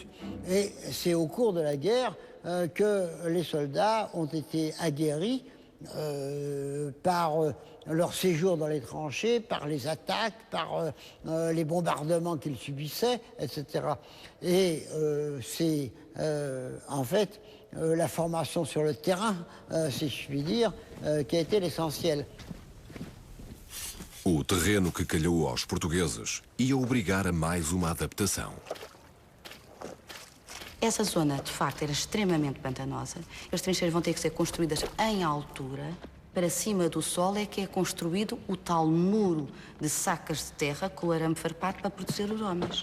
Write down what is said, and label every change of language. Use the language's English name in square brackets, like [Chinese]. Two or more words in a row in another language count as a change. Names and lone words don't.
[French] Et c'est au cours de la guerre que les soldats ont été aguerris par leur séjour dans les tranchées, par les attaques, par les bombardements qu'ils subissaient, etc. Et c'est en fait la formation sur le terrain, si je puis dire, qui a été l'essentiel. [Portuguese] O terreno que calhou aos portugueses ia obrigar a mais uma adaptação. Essa zona, de facto, era extremamente pantanosa. As trincheiras vão ter que ser construídas em altura. Para cima do solo é que é construído o tal muro de sacas de terra com o arame farpado para proteger os homens.